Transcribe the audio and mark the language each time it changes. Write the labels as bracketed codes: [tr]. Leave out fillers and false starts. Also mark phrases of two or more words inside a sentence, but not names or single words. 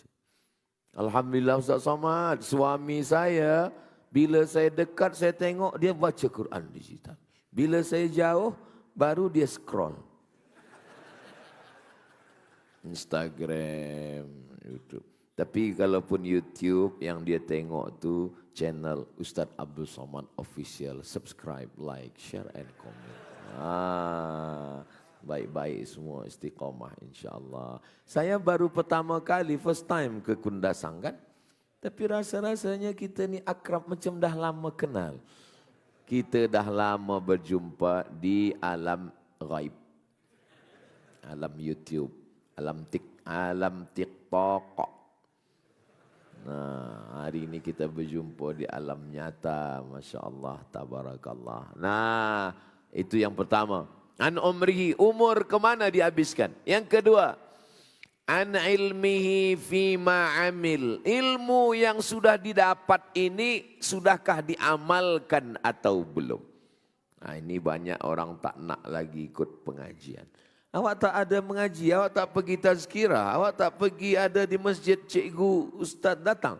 [ms] Alhamdulillah Ustaz Somad. Suami saya, bila saya dekat, saya tengok dia baca Quran digital. Bila saya jauh, baru dia scroll. Instagram, YouTube. Tapi kalaupun YouTube yang dia tengok tu channel Ustaz Abdul Somad Official. [en] Subscribe, like, share and comment. [ms] Baik-baik semua istiqamah insyaAllah. Saya baru pertama kali, [en] first time [ms] ke Kundasang kan. Tapi rasa-rasanya kita ni akrab macam dah lama kenal. Kita dah lama berjumpa di alam ghaib. Alam YouTube, alam TikTok. Nah, hari ini kita berjumpa di alam nyata. [ar] ما شاء الله، تبارك الله. [ms] Nah, itu yang pertama. [ar] عن عمره, [ms] umur kemana dihabiskan. Yang kedua, [ar] عن علمه فيما عمل. [ms] Ilmu yang sudah didapat ini, sudahkah diamalkan atau belum? Nah, ini banyak orang tak nak lagi ikut pengajian. Awak tak ada mengaji, awak tak pergi tazkirah, awak tak pergi ada di masjid cikgu ustaz datang.